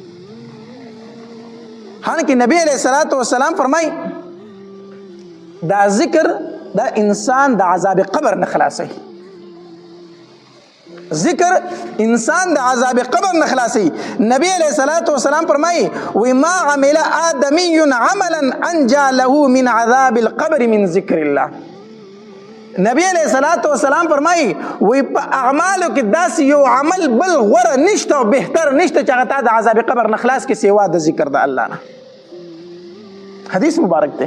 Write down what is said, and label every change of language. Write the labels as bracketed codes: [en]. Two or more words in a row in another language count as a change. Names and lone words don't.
[ps] حالانکه [ar] نبی علیه الصلاة والسلام [ps] فرمایي دا ذکر دا انسان د عذاب قبر نه خلاصوي، ذکر انسان د عذاب قبر نه خلاصي. [ar] نبی علیہ الصلوۃ والسلام فرمایي و ما عمل آدمی عملا انجا له من عذاب القبر من ذکر الله. نبی علیہ الصلوۃ والسلام [ps] فرمایي و په اعمالو کې داس یو عمل بل غوره نشته او بهتر نشته چې هغه د عذاب قبر نه خلاص کې سیوا د ذکر د الله نه. حدیث مبارک دی.